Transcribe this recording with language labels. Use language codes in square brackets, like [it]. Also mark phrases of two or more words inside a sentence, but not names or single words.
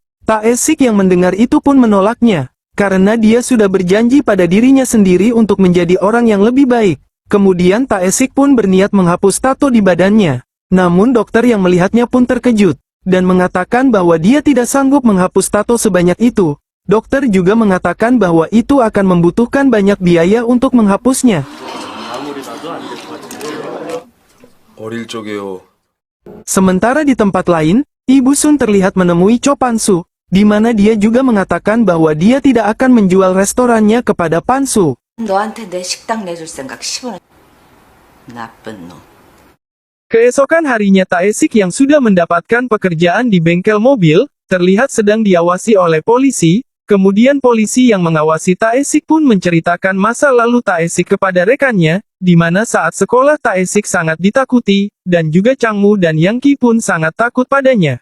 [id] Taesik yang mendengar itu pun menolaknya, karena dia sudah berjanji pada dirinya sendiri untuk menjadi orang yang lebih baik. Kemudian Taesik pun berniat menghapus tato di badannya. Namun dokter yang melihatnya pun terkejut, dan mengatakan bahwa dia tidak sanggup menghapus tato sebanyak itu. Dokter juga mengatakan bahwa itu akan membutuhkan banyak biaya untuk menghapusnya. [ko] 어릴 적에요. [id] Sementara di tempat lain, Ibu Sun terlihat menemui Cho Pan-soo, di mana dia juga mengatakan bahwa dia tidak akan menjual restorannya kepada Pan-soo. [ko] 너한테 내 식당 내줄 생각 10원. 나쁜 놈. [id] Keesokan harinya Taesik yang sudah mendapatkan pekerjaan di bengkel mobil, terlihat sedang diawasi oleh polisi. Kemudian polisi yang mengawasi Taesik pun menceritakan masa lalu Taesik kepada rekannya, di mana saat sekolah Taesik sangat ditakuti, dan juga Changmu dan Yang Qi pun sangat takut padanya.